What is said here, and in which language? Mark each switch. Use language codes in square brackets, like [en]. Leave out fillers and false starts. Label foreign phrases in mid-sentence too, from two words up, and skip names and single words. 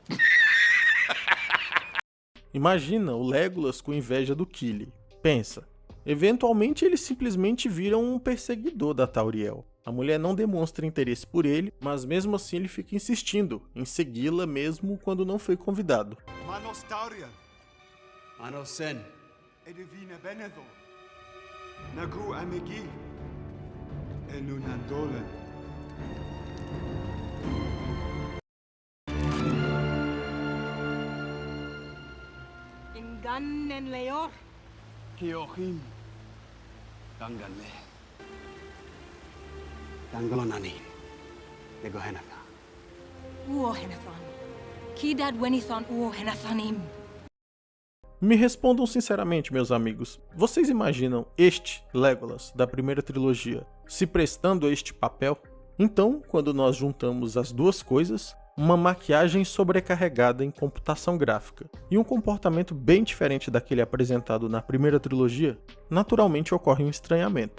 [pt] Imagina o Legolas com inveja do Kili. Pensa, Eventualmente ele simplesmente vira um perseguidor da Tauriel. A mulher não demonstra interesse por ele, mas mesmo assim ele fica insistindo em segui-la mesmo quando não foi convidado. Manos Tauriel, Manos Sen, Edivina Benedor, Nagu Amegi, Enunadolan. Ingan en Leor. Kiohim, Ganganle, Gangalonanin, Negohenatha. Uohenathon. Kidad Wenithon Uohenathonim. Me respondam sinceramente, meus amigos, vocês imaginam este Legolas da primeira trilogia se prestando a este papel? Então, quando nós juntamos as duas coisas, uma maquiagem sobrecarregada em computação gráfica e um comportamento bem diferente daquele apresentado na primeira trilogia, naturalmente ocorre um estranhamento.